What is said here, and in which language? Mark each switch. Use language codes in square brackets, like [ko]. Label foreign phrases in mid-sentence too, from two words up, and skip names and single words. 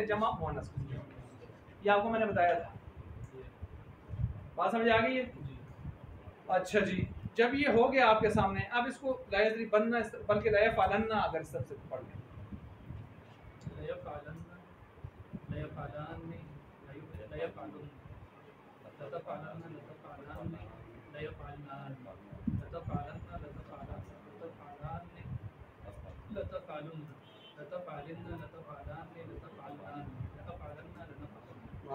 [ur] جمع مؤنث. یہ آپ کو میں نے بتایا تھا، بات سمجھ آ گئی ہے? اچھا جی، جب یہ ہو گیا آپ کے سامنے، اب اس کو [ar] لا يضربنّ [ur] بلکہ [ar] لا يفعلنّ [ur] اگر سب سے پڑھ لیں, [ar] لا يفعلنّ، لا يفعلانِ، لا يفعلُنّ، لا تفعلنّ، لا تفعلانِ، لا يفعلنانّ، لا تفعلنّ، لا تفعلانِ، لا تفعلُنّ، لا تفعلِنّ، لا تفعلانِ، لا تفعلنانّ، لا تفعلنّ، لا نفعلنّ.